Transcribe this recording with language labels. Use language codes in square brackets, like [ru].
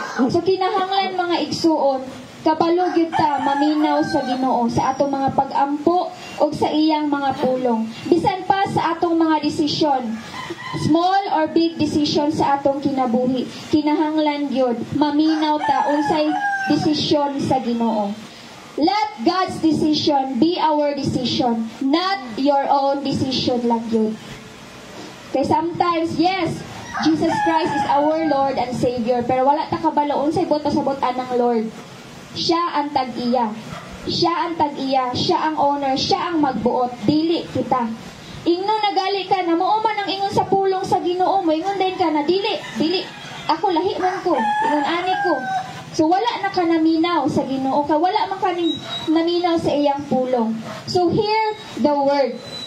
[ceb] So kinahanglan mga igsuon, kabalo gyud ta maminaw sa Ginoo sa atong mga pag-ampo o sa iyang mga pulong. Bisan pa sa atong mga desisyon, [en] small or big decision [ceb] sa atong kinabuhi, kinahanglan gyud maminaw ta unsay desisyon sa Ginoo. [en] Let God's decision be our decision, not your own decision lang yun. [ceb] Kaya [en] sometimes, yes, Jesus Christ is our Lord and Savior, [ceb] pero wala ta kabalo unsay buot sa buot ng Lord. Siya ang tag-iya. Siya ang tag-iya, siya ang owner, siya ang magbuot, dili kita. Ingnon nagali ka na mao man ang ingon sa pulong sa Ginoo mo, ingon din ka na dili, ako lahi man ko, ingon ani ko. So wala na ka naminaw sa Ginoo, ka wala man ka naminaw sa iyang pulong. [en] So hear the word.